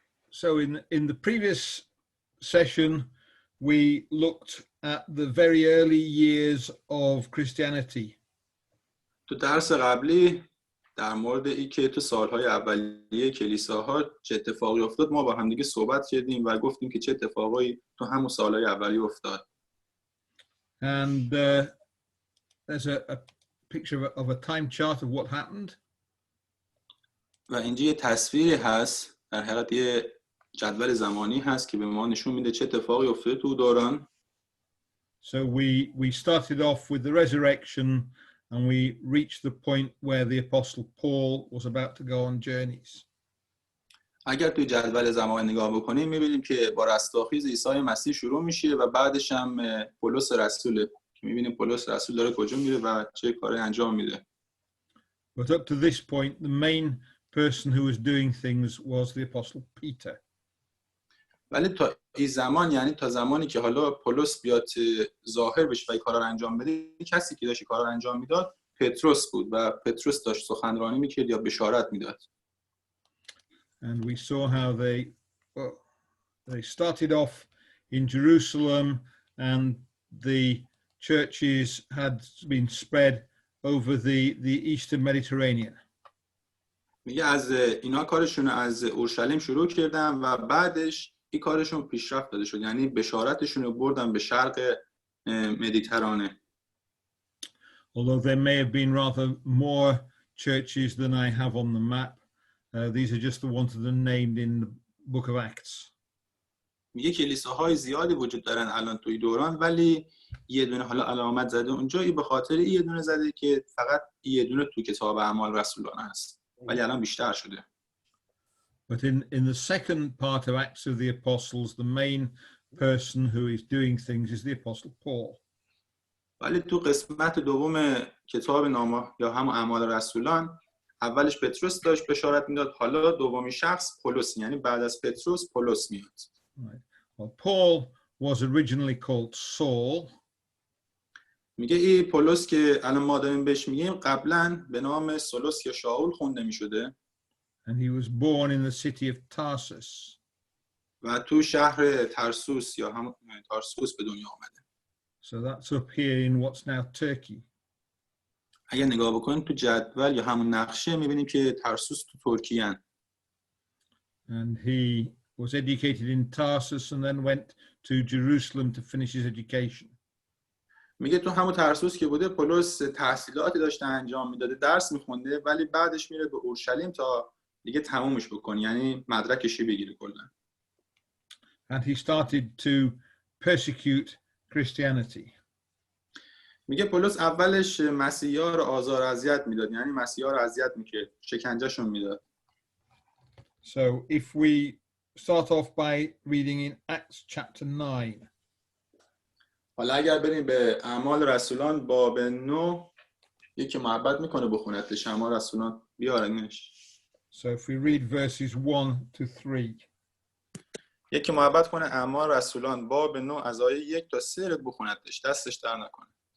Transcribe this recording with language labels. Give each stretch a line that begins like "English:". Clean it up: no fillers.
English: So in the previous session, we looked at the very early years of Christianity.
Persian: تو درس قبلی در مورد این که تو سالهای اولیه کلیساها چه اتفاقی افتاد ما با هم دیگه صحبت کردیم و گفتیم که چه اتفاقایی تو همون سالهای اولیه افتاد.
English: And there's a picture of a time chart of what happened.
Persian: و اینجا یه تصویری هست، در حقیقت یه جدول زمانی هست که به ما نشون میده چه اتفاقی افتاده تو دوران.
English: So we started off with the resurrection and we reached the point where the Apostle Paul was about to go on journeys.
Persian: اگر توی جدول زمان نگاه بکنیم می‌بینیم که با رستاخیز عیسی مسیح شروع میشه و بعدش هم پولس رسول که می‌بینیم پولس رسول داره کجا میره و چه کاری انجام میده.
English: But up to this point the main person who was doing things was the Apostle Peter.
Persian: ولی تا این زمان، یعنی تا زمانی که حالا پولس بیاد ظاهر بشه و این کارا رو انجام بده، کسی که داشت این کارا رو انجام میداد پتروس بود و پتروس داشت سخنرانی میکرد یا بشارت میداد.
English: And we saw how they started off in Jerusalem and the churches had been spread over the eastern Mediterranean.
Persian: میگه از اینا کارشون از اورشلیم شروع کردن و بعدش این کارشون پیشرفت داده شد، یعنی بشارتشون رو بردن به شرق مدیترانه.
English: Although there may have been rather more churches than I have on the map, these are just the ones that are named in the book of Acts.
Persian: میگه کلیساهای زیادی وجود دارن الان توی دوران، ولی یه دونه حالا علامت زده اونجا به خاطر یه دونه زده که فقط یه دونه تو کتاب اعمال رسولان هست، ولی الان بیشتر شده.
English: But in the second part of Acts of the Apostles, the main person who is doing things is the Apostle Paul.
Persian: ولی تو قسمت دوم کتاب نامه یا همون اعمال رسولان اولش پتروس داشت بشارت میداد، حالا دومی شخص پولس، یعنی بعد از پتروس پولس میاد.
English: Right. Well, Paul was originally called Saul.
Persian: میگه این پولس که الان ما داریم بهش میگیم قبلا به نام سولوس یا شاول خونده میشده.
English: And he was born in the city of Tarsus.
Persian: و تو شهر ترسوس یا هم تارسوس به دنیا آمده.
English: So that's up here in what's now Turkey.
Persian: اگه نگاه بکنید تو جدول یا همون نقشه میبینیم که ترسوس تو ترکیه هن.
English: And he was educated in Tarsus and then went to Jerusalem to finish his education.
Persian: میگه تو همون ترسوس که بوده پولس تحصیلاتی داشته انجام میداده، درس میخونده، ولی بعدش میره به اورشلیم تا دیگه تمومش بکنه، یعنی مدرکشی بگیره کلا.
English: And he started to persecute Christianity.
Persian: میگه پولس اولش مسیحی‌ها رو آزار و اذیت میداد، یعنی مسیحی‌ها رو اذیت میکرد، شکنجهشون میداد.
English: So if we start off by reading in Acts chapter 9.
Persian: حالا اگر بریم به اعمال رسولان باب 9، یکی محبت میکنه بخونتش اعمال رسولان بیارنش.
English: So if we read verses 1 to 3.
Persian: یکی محبت کنه اعمال رسولان باب 9 از آیه 1 تا 3 رو بخونتش، دستش در نکنه.